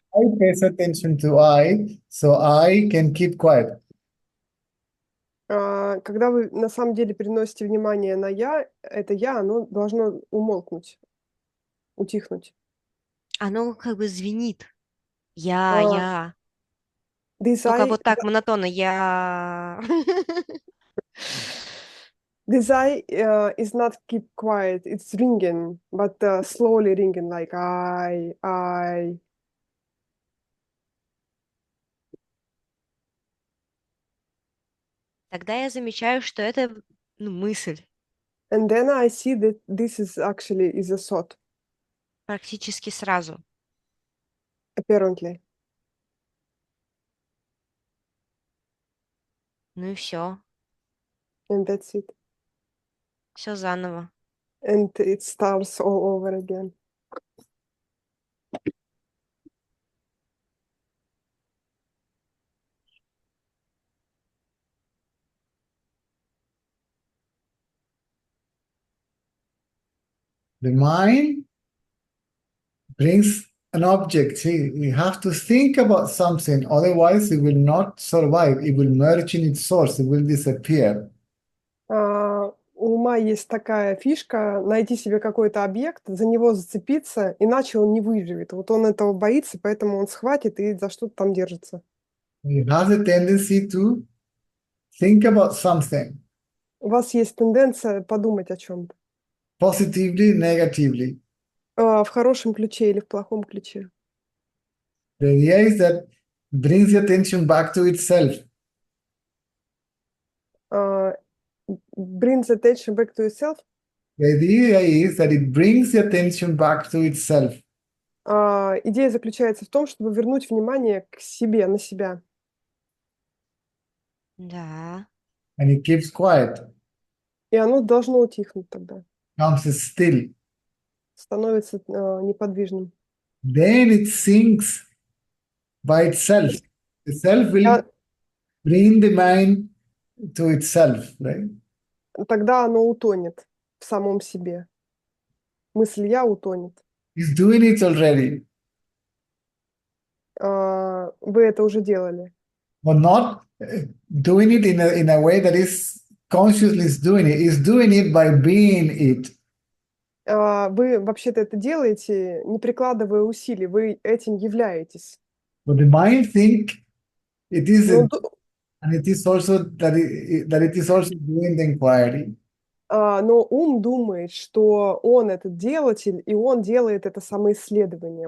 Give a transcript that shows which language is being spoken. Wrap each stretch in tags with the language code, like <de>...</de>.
<en>pays attention to I, so I can keep quiet.</en> <ru>Когда вы на самом деле переносите внимание на я, это я, оно должно умолкнуть, утихнуть. Оно как бы звенит. Я.</ru> <en>This</en> <ru>Только</ru> <en>I,</en> <ru>вот так монотонно. Я.</ru> <en>this I is not keep quiet. It's ringing, but slowly ringing like I.</en> <ru>тогда я замечаю, что это мысль.</ru> <en>And then I see that this is actually is a thought,</en> <ru>Практически сразу.</ru> <en>apparently.</en> <ru>Ну и все.</ru> <en>And that's it.</en> <ru>Все заново.</ru> <en>And it starts all over again. The mind brings an object. See, you have to think about something, otherwise it will not survive. It will merge in its source. It will disappear.</en> <ru>У ума есть такая фишка найти себе какой-то объект, за него зацепиться, иначе он не выживет. Вот он этого боится, поэтому он схватит и за что-то там держится.</ru> <en>It has a tendency to think about something</en> <ru>У вас есть тенденция подумать о чем-то.</ru> <en>positively, negatively.</en> <ru>В хорошем ключе или в плохом ключе.</ru> <en>The idea is that brings the attention back to itself. Brings attention back to yourself. The idea is that it brings the attention back to itself.</en> <ru>Идея заключается в том, чтобы вернуть внимание к себе, на себя. Да.</ru> <en>And it keeps quiet,</en> <ru>И оно должно утихнуть тогда.</ru> <en>comes still.</en> <ru>Становится неподвижным.</ru> <en>Then it sinks by itself. The self will bring the mind to itself, right?</en> <ru>Тогда оно утонет в самом себе. Мысль «я» утонет.</ru> <en>It's doing it already,</en> <ru>Вы это уже делали.</ru> <en>but not doing it in a way that is consciously doing it. It's doing it by being it.</en> <ru>Вы вообще-то это делаете, не прикладывая усилий. Вы этим являетесь.</ru> <en>But the mind think it is,</en> <ru>Но,</ru> <en>and it is also that it is also doing the inquiry.</en> <ru>но ум думает, что он этот делатель, и он делает это самоисследование.</ru>